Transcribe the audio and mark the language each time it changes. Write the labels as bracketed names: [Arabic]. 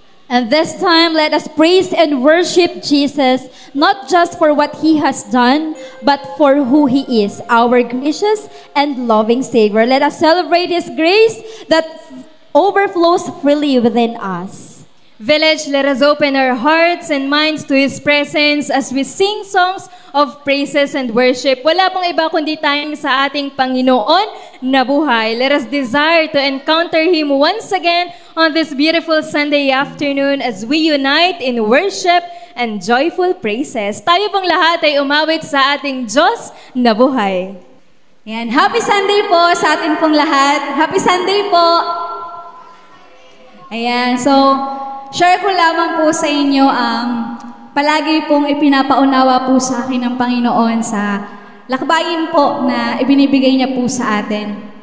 [English] And this time, let us praise and worship Jesus, not just for what He has done, but for who He is, our gracious and loving Savior. Let us celebrate His grace that overflows freely within us. Village, let us open our hearts and minds to His presence as we sing songs of praises and worship. [Filipino] Wala pong iba kundi tayong sa ating Panginoon na buhay. [English] Let us desire to encounter Him once again on this beautiful Sunday afternoon as we unite in worship and joyful praises. [Filipino] Tayo pong lahat ay umawit sa ating Diyos na buhay. [English] Yan. Happy Sunday po sa atin pong lahat. Happy Sunday po! [Filipino] Ayan, so share ko lamang po sa inyo palagi pong ipinapaunawa po sa akin ng Panginoon sa lakbayin po na ibinibigay niya po sa atin.